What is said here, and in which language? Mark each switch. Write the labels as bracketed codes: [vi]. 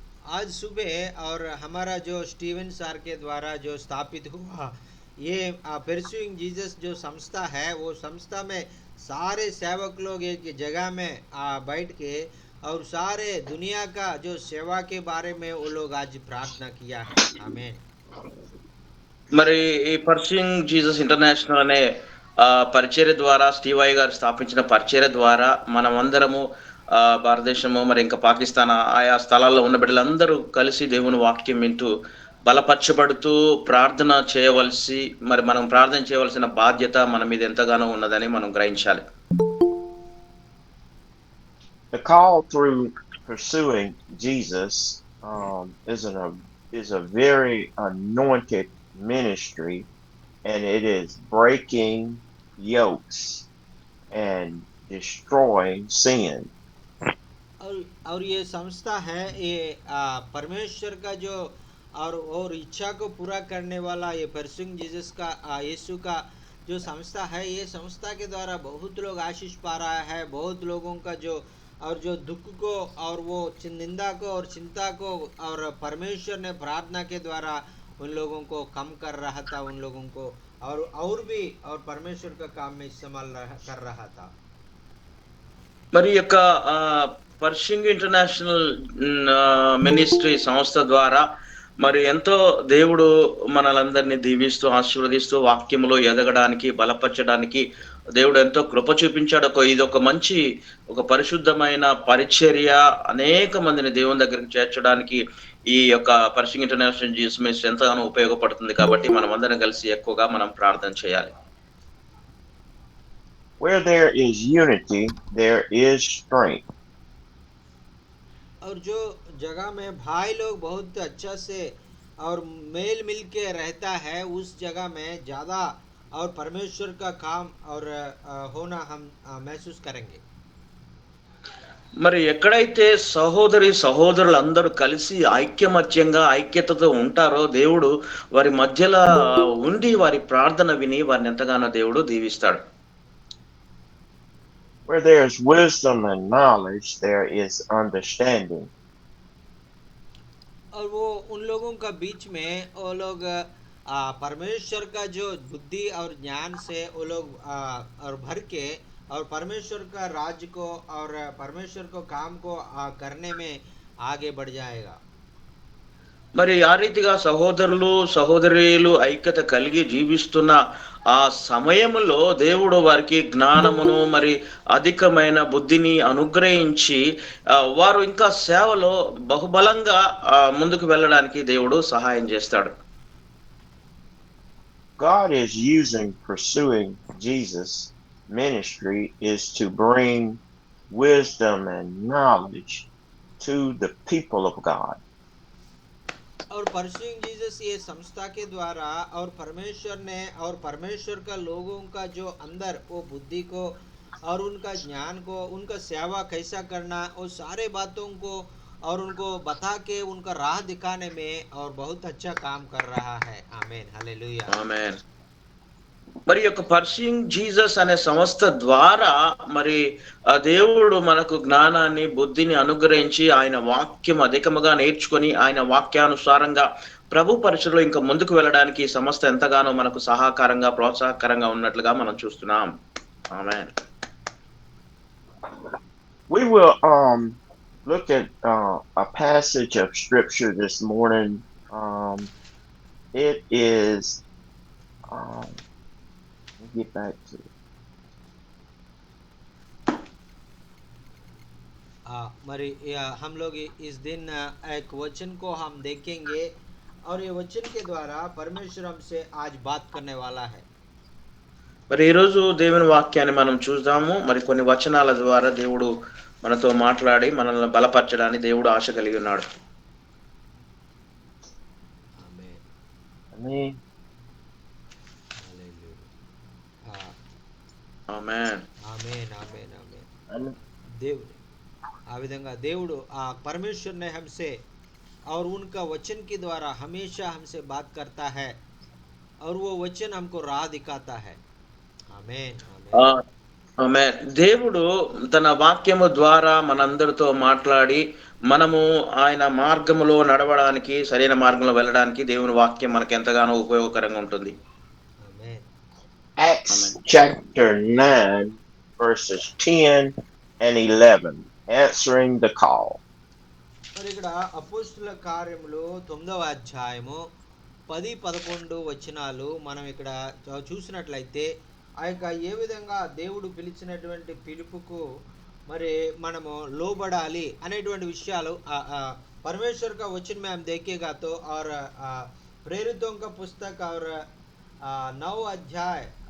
[hi] आज सुबह और हमारा जो स्टीवन सर के द्वारा जो स्थापित हुआ ये परस्यूइंग जीसस जो संस्था है, वो संस्था में सारे सेवक लोग एक जगह में बैठ के और सारे दुनिया का जो सेवा के बारे में वो लोग आज प्रार्थना किया है। आमीन। [te] మరి ఈ పర్సూయింగ్ జీసస్ ఇంటర్నేషనల్ అనే పరిచర్య ద్వారా స్టీవయ్య గారు స్థాపించిన పరిచర్య ద్వారా మనమందరము భారతదేశము మరి ఇంకా పాకిస్తాన్ ఆయా స్థలాల్లో ఉన్న బిడ్డలందరూ కలిసి దేవుని వాక్యం వింటూ బలపరచబడుతూ ప్రార్థన చేయవలసి మనం ప్రార్థన చేయవలసిన బాధ్యత మన మీద ఎంతగానో ఉన్నదని మనం గ్రహించాలి. [en] The call through pursuing Jesus is a very anointed ministry, and it is breaking yokes and destroying sin. [hi] और ये संस्था है, ये परमेश्वर का जो और इच्छा को पूरा करने वाला ये परस्यूइंग जीसस का यीशु का जो संस्था है, ये संस्था के द्वारा बहुत लोग आशीष पा रहा है। बहुत लोगों का जो दुख को और वो निंदा को और चिंता को और परमेश्वर ने प्रार्थना के द्वारा उन लोगों को कम कर रहा था, उन लोगों को और भी और परमेश्वर का काम में इस्तेमाल कर रहा था। [te] మరి యొక్క పర్షింగ్ ఇంటర్నేషనల్ మినిస్ట్రీ సంస్థ ద్వారా మరి ఎంతో దేవుడు మనలందరినీ దీవిస్తూ ఆశీర్వదిస్తూ వాక్యములో ఎదగడానికి బలపరచడానికి దేవుడు ఎంతో కృప చూపించాడు. ఇది ఒక మంచి ఒక పరిశుద్ధమైన పరిచర్య, అనేక మందిని దేవుని దగ్గరికి చేర్చడానికి ఈ యొక్క పర్షింగ్ ఇంటర్నేషనల్ జీసస్ మినిస్ట్రీ ఎంతగానో ఉపయోగపడుతుంది. కాబట్టి మనం అందరం కలిసి ఎక్కువగా మనం ప్రార్థన చేయాలి. [en] Where there is unity, there is strength. [hi] और जो जगह में भाई लोग बहुत अच्छा से और मेल मिल के रहता है, उस जगह में ज़्यादा और परमेश्वर का काम और होना हम महसूस करेंगे. [te] మరి ఎక్కడైతే సహోదరి సహోదరులందరూ కలిసి ఐక్యతతో ఉంటారో దేవుడు వారి మధ్యలో ఉండి వారి ప్రార్థన విని వారిని ఎంతగానో దేవుడు దీవిస్తాడు. [en] Where there is wisdom and knowledge, there is understanding. [hi] और वो उन लोगों का बीच में वो लोग परमेश्वर का जो बुद्धि और ज्ञान से वो लोग और भर के और परमेश्वर का राज्य को और परमेश्वर को काम को करने में आगे बढ़ जाएगा. [te] మరి ఆ రీతిగా సహోదరులు సహోదరీలు ఐక్యత కలిగి జీవిస్తున్న ఆ సమయంలో దేవుడు వారికి జ్ఞానమును మరి అధికమైన బుద్ధిని అనుగ్రహించి వారు ఇంకా సేవలో బహుబలంగా ముందుకు వెళ్ళడానికి దేవుడు సహాయం చేస్తాడు. [en] God is using pursuing Jesus ministry is to bring wisdom and knowledge to the people of God. [hi] और परस्यूइंग जीसस ये संस्था के द्वारा और परमेश्वर ने और परमेश्वर का लोगों का जो अंदर वो बुद्धि को और उनका ज्ञान को, उनका सेवा कैसा करना, वो सारे बातों को और उनको बता के उनका राह दिखाने में और बहुत अच्छा काम कर रहा है. आमीन, हालेलुया, आमीन. [te] మరి యొక్క పర్సూయింగ్ జీసస్ అనే సంస్థ ద్వారా మరి ఆ దేవుడు మనకు జ్ఞానాన్ని బుద్ధిని అనుగ్రహించి ఆయన వాక్యం అధికముగా నేర్చుకొని ఆయన వాక్యానుసారంగా ప్రభు పరిచయలో ఇంకా ముందుకు వెళ్ళడానికి ఈ సంస్థ ఎంతగానో మనకు సహకారంగా ప్రోత్సాహకరంగా ఉన్నట్లుగా మనం చూస్తున్నాం. ఆమేన్. [en] We will look at a passage of scripture this morning. It is let me get back to it. [hi] मरी हम लोग इस दिन एक वचन को हम देखेंगे और ये वचन के द्वारा परमेश्वर हमसे आज बात करने वाला है. [te] మరి ఈ రోజు దేవుని వాక్యాన్ని మనం చూద్దాము. మరి కొన్ని వచనాల ద్వారా దేవుడు మనతో మాట్లాడి మనల్ని బలపరచడానికి దేవుడు ఆశ కలిగి ఉన్నాడు. ఆమేన్. [en] Amen. [te] హల్లెలూయా. ఆమేన్. ఆమేన్ ఆమేన్ ఆమేన్. [en] Amen. [te] దేవుడు ఆ విధంగా దేవుడు ఆ [hi] परमेश्वर ने हमसे और उनका वचन के द्वारा हमेशा हमसे बात करता है और वो वचन हमको राह दिखाता है. आमीन ఆ, आमीन. [te] ఆమేన్. దేవుడు తన వాక్యము ద్వారా మనందరితో మాట్లాడి మనము ఆయన మార్గములో నడవడానికి సరైన మార్గంలో వెళ్ళడానికి దేవుని వాక్యం మనకు ఎంతగానో ఉపయోగకరంగా ఉంటుంది. [hi] आमीन. [en] Acts Amen. chapter 9, verses 10 and 11, answering the call. [te] మరి ఇక్కడ అపోస్తుల కార్యములు 9వ అధ్యాయము 10-11 వచనాలు మనం ఇక్కడ చూసినట్లయితే ఆ యొక్క ఏ విధంగా దేవుడు పిలిచినటువంటి పిలుపుకు మరి మనము లోబడాలి అనేటువంటి విషయాలు [hi] परमेश्वर का वचन में हम देखेगा तो और प्रेरितों का पुस्तक और 9 अध्याय